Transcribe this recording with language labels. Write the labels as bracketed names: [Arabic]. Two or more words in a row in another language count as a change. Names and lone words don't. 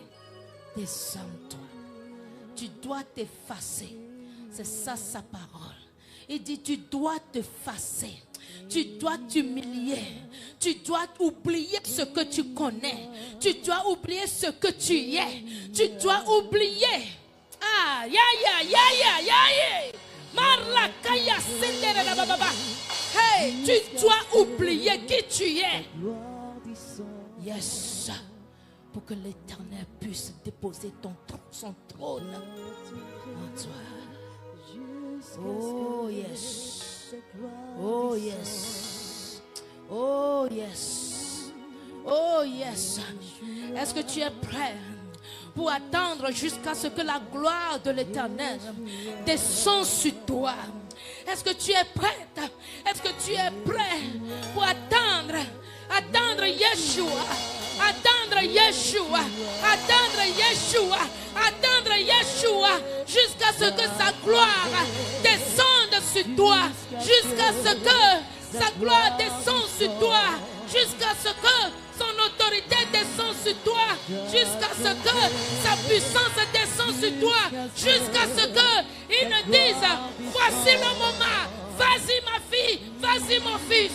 [French] Désarme-toi. Tu dois t'effacer. C'est ça sa parole. Il dit tu dois t'effacer. Tu dois t'humilier. Tu dois oublier ce que tu connais. Tu dois oublier ce que tu es. Tu dois oublier. Ah, ya, ya, ya, ya, ya, ya. Marlakaya sendere la baba. Hey, tu dois oublier qui tu es. Yes. Pour que l'Éternel puisse déposer son trône en toi. [English] Oh yes. Oh yes. Oh yes. Oh yes. [French] Est-ce que tu es prêt pour attendre jusqu'à ce que la gloire de l'Éternel descende sur toi? Est-ce que tu es prête? Est-ce que tu es prêt pour attendre Yeshua? Attendre Yeshua, attendre Yeshua, attendre Yeshua, jusqu'à ce que sa gloire descende sur toi, jusqu'à ce que sa gloire descende sur toi, jusqu'à ce que son autorité descende sur toi, jusqu'à ce que sa puissance descende sur toi, jusqu'à ce que il ne dise voici le moment, vas-y ma fille, vas-y mon fils.